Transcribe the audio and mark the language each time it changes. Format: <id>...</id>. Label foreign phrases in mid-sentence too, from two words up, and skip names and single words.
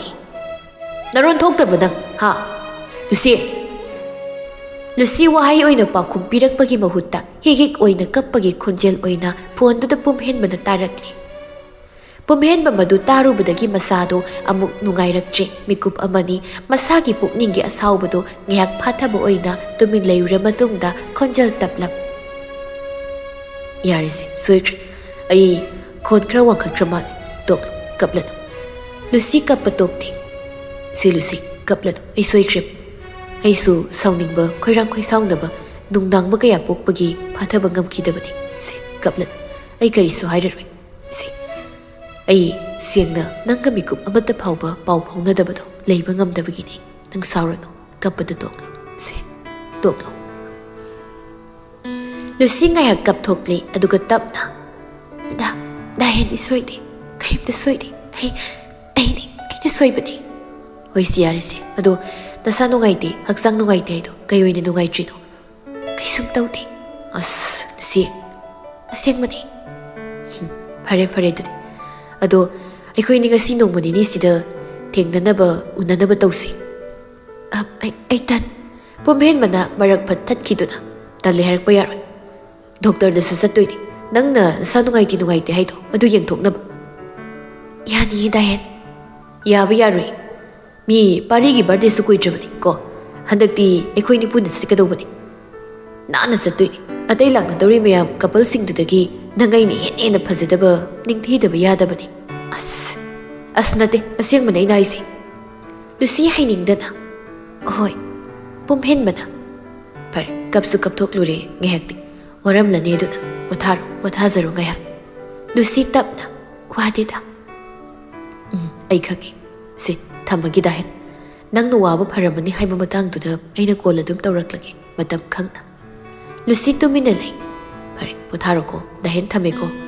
<mni>Naron thoktarba nang ha Lucy wahai oina pakhum pirakpagi mahutta higik oina kappagi khonjel oina phone du pumhenbana tarakli. Pumhenba madu tarubadagi masado amuk nungairaktre mikup amani masagi pukninggi asaubado ngayak phathaba oina tumin leira matungda khonjel taplap. Yarisi soikre ai khon khra wankhakrama tok kaplan. Lucy kapatokti. Si Lucy kaplan ai soikre. Aisu sauningba khoirang khoi saunaba nungdangba kaya pokpagi phathaba ngamkidabani. Si kaplan ai karisu hairaroi. Si ai sengna nangga mikup amata phauba pau phaunadabado leiba ngamdabagini nang saurano kappada toklo se toklo. Lucy ngayak kap thokli aduga tapna dahen isoide karimta soide ai soibani hoi siyarisi ado nasa nungaite haksang nungaite do kayoina nungaitrino kaisum tawde as Lucy asengmani phare dudi ado aikoy ni ngasi nongmani ni sida thengnanaba unanaba tawsi ai tan pumhenbana marak phat thatkhiduna tale harakpa yaroi doctor da su sattoini nangna sa nungaite haido adu yengthoknaba yani dahen yaba yaroi mi parigi birthday su kuitrabani ko handakti aikoy ni puna satkadobani nana sattoini atai lakna dawri mayam couple singdudagi nangai ni hena phazadaba ningthidaba yadabani as ꯑꯁ ꯅꯠꯇꯦ ꯑꯁꯦꯡꯕꯅꯦ ꯑꯩꯅ ꯍꯥꯏꯁꯦ ꯂꯨꯁꯤ ꯍꯩꯅꯤꯡꯗꯅ ꯍꯣꯏ ꯄꯨꯝꯍꯦꯟꯕꯅ ꯐꯔꯦ ꯀꯞꯁꯨ ꯀꯞꯊꯣꯛꯂꯨꯔꯦ ꯉꯥꯏꯍꯥꯛꯇꯤ ꯋꯥꯔꯝꯂꯅꯤ ꯑꯗꯨꯅ ꯄꯣꯊꯥꯖꯔꯣ ꯉꯥꯏꯍꯥꯛ ꯂꯨꯁꯤ ꯇꯞꯅ ꯋꯥꯗꯦꯗ ꯑꯩ ꯈꯪꯉꯦ ꯁꯤ ꯊꯝꯃꯒꯦ ꯗꯥꯍꯦꯟ ꯅꯪꯅ ꯋꯥꯕ ꯐꯔꯝꯃꯅꯤ ꯍꯥꯏꯕ ꯃꯇꯥꯡꯗꯨꯗ ꯑꯩꯅ ꯀꯣꯜ ꯑꯗꯨꯝ ꯇꯧꯔꯛꯂꯒꯦ ꯃꯇꯝ ꯈꯪꯅ ꯂꯨꯁꯤ ꯇꯨꯃꯤꯟꯅ ꯂꯩ ꯐꯔꯦ ꯄꯣꯊꯥꯔꯣꯀꯣ ꯗꯥꯍꯦꯟ ꯊꯝꯃꯦꯀꯣ</mni>